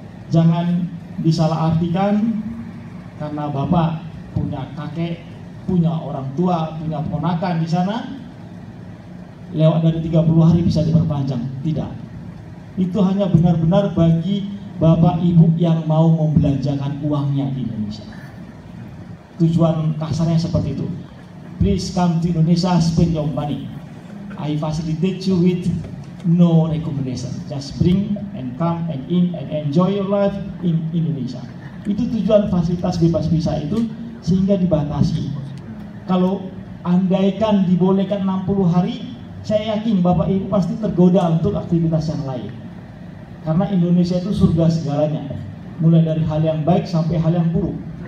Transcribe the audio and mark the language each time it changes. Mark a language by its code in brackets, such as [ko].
[id] Jangan disalahartikan karena Bapak punya kakek, punya orang tua, punya ponakan di sana, lewat dari 30 hari bisa diperpanjang. Tidak. Itu hanya benar-benar bagi Bapak Ibu yang mau membelanjakan uangnya di Indonesia. Tujuan kasarnya seperti itu. [en] Please come to Indonesia, spend your money. I facilitate you with no recommendation. Just bring and come and in and enjoy your life in Indonesia. [id] Itu tujuan fasilitas bebas visa itu, sehingga dibatasi. Kalau andaikan dibolehkan 60 hari, saya yakin Bapak Ibu pasti tergoda untuk aktivitas yang lain. Karena Indonesia itu surga segalanya, mulai dari hal yang baik sampai hal yang buruk.